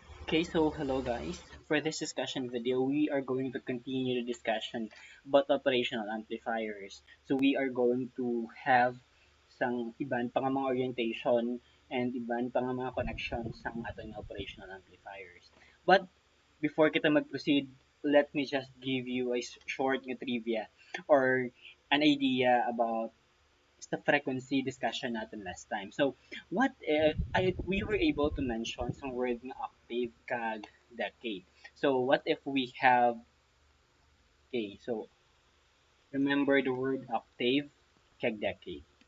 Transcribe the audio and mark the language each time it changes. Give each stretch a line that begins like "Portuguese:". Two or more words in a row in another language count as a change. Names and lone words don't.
English: Okay, so hello guys. For this discussion video, we are going to continue the discussion about operational amplifiers. So we are going to have
Hiligaynon: iban pa nga mga
English: orientation and
Hiligaynon: iban pa nga mga
English: connections
Hiligaynon: sang ating
English: operational amplifiers. But before
Hiligaynon: kita mag-proceed,
English: let me just give you a short nga trivia or an idea about the frequency discussion natin last time. So, what if we were able to mention some word na octave kag decade. So, what if we have, okay, so remember the word octave kag decade.